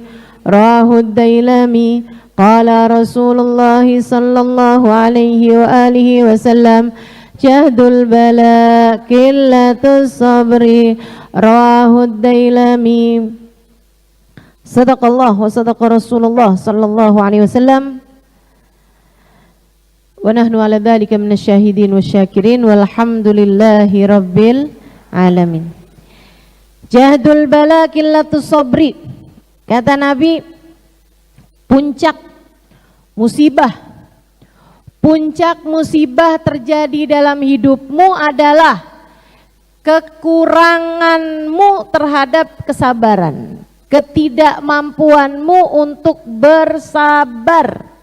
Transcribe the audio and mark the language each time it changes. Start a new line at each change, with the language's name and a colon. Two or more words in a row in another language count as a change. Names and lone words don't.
Arabic: رواه الديلمي. قال رسول الله صلى الله عليه وآله وسلم, جهد البلاء قلة الصبر. رواه الديلمي. صدق الله وصدق رسول الله صلى الله عليه وسلم. ونحن على ذلك من الشاهدين والشاكرين والحمد لله رب العالمين. جهد البلاء قلة الصبر.
Indonesian: Kata Nabi, puncak musibah terjadi dalam hidupmu adalah kekuranganmu terhadap kesabaran, ketidakmampuanmu untuk bersabar.